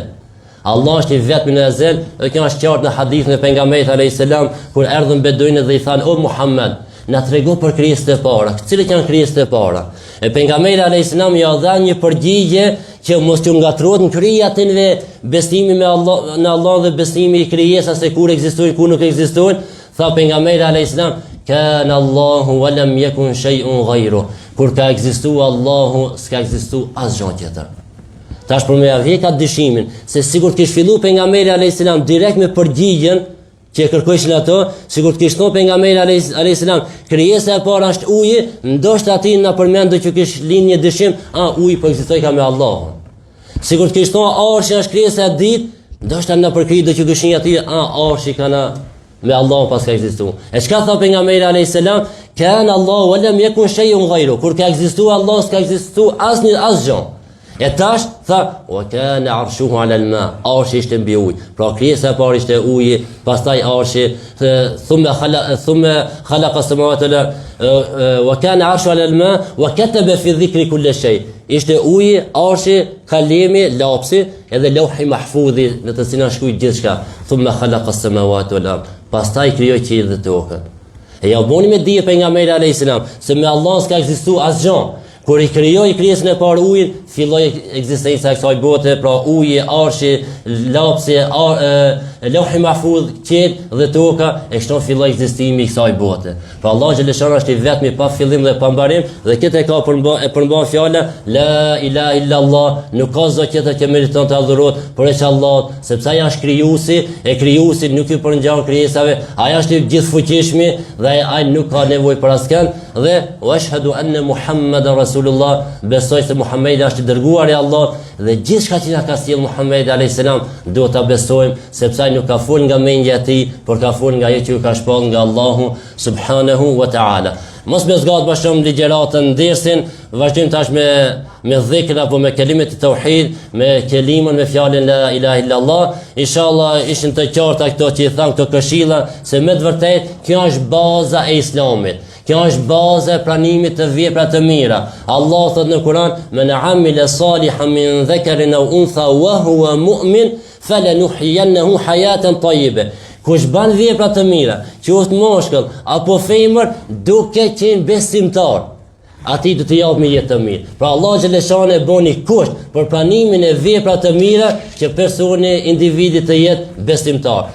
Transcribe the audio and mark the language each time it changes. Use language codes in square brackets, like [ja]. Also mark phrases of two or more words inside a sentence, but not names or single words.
[sq] Allah është i vetmi në ezel, dhe kjo është qartë në hadithin e pejgamberit [ar] عليه السلام, [sq] kur erdhën beduinët dhe i thanë: "O Muhammed, na trego për krijesat e para. Cilat janë krijesat e para?" E pejgamberi [ar] عليه السلام [sq] ja dha një përgjigje që mos t'u ngatrohet në krye atinve besimi me Allah, në Allah dhe besimi i krijesave se kur ekzistojnë, kur nuk ekzistojnë. Tha pejgamberi [ar] عليه السلام: "كان الله ولم يكن شيء غيره." [sq] Kur ka ekzistuar Allahu, s'ka ekzistuar asgjë tjetër. Tash për me avje ka dyshimin se sigur të kish fillu pejgamberi [ar] عليه السلام [sq] direkt me përgjigjen që e kërkojshin ato, sigur të kish thonë pejgamberi [ar] عليه السلام, [sq] krijesa e parë është uji, ndoshta aty na përmendë që kish lind një dyshim, uji po ekzistoi ka me Allahun. Sigur të kish thonë arshi është krijesa e dytë, Ndoshta në përkri do që dushin aty, arshi kana me Allah pas ka ekzistuar. E çka tha pejgamberi [ar] عليه السلام? كان الله ولم يكن شيء غيره. [sq] Kur ka ekzistuar Allah, s'ka ekzistuar asgjë. E tash tha [ar] وكان عرشه على الماء. [sq] Arshi ishte mbi ujë. Pra krijesa e parë ishte uji, pastaj arshi, [ar] ثم خلق السماوات وكان عرشه على الماء وكتب في الذكر كل شيء. [sq] Ishte uji, arshi, kalemi, lapsi, edhe lauhi mahfudhi në të cilin shkruaj gjithçka. [ar] ثم خلق السماوات والأرض. [sq] Pastaj krijoi qiellin dhe tokën. E ja boni me dije pejgamberi [ar] عليه السلام [sq] se me Allah s'ka ekzistuar asgjë. Kur i krijoi krijesën e parë ujin, filloi ekzistenca e kësaj bote, pra uji, arshi, lapsi, lauhi mahfudh, qiell dhe toka, e kështu filloi ekzistimi i kësaj bote. Pra Allah xhaleshana është i vetmi pa fillim dhe pa mbarim, dhe këtë e ka përmban fjala [ar] لا إله إلا الله, [sq] nuk ka zot tjetër që meriton të adhurohet përveç Allahut, sepse ai është krijuesi, e krijuesi nuk i përngjan krijesave, ai është i gjithfuqishmi dhe ai nuk ka nevojë për askën, dhe [ar] أشهد أن محمدا رسول الله, [sq] besoj se Muhamedi është i dërguari i Allahut dhe gjithçka që na ka sjell Muhamedi [ar] عليه السلام [sq] duhet ta besojmë, sepse ai nuk ka fol nga mendja e tij, por ka fol nga ajo që ka shpall nga Allahu [ar] سبحانه وتعالى. [sq] Mos me zgat më shumë ligjëratën ndersin, vazhdojmë tash me dhikr apo me kelimet e tauhid, me kelimën me fjalën [ar] لا إله إلا الله. [sq] Inshallah ishin të qarta këto që i thamë këto këshilla, se me të vërtetë kjo është baza e Islamit. Kjo është baza e pranimit të veprave të mira. Allah thot në Kur'an: [ar] "من عمل صالحا من ذكر أو أنثى وهو مؤمن فلنحيينه حياة طيبة." [sq] Kush ban vepra të mira, qoftë moshkull apo femër, duke qenë besimtar, atij do të japë me jetë të mirë. Pra Allah xhaleshane e boni kusht për pranimin e veprave të mira që personi, individi të jetë besimtar.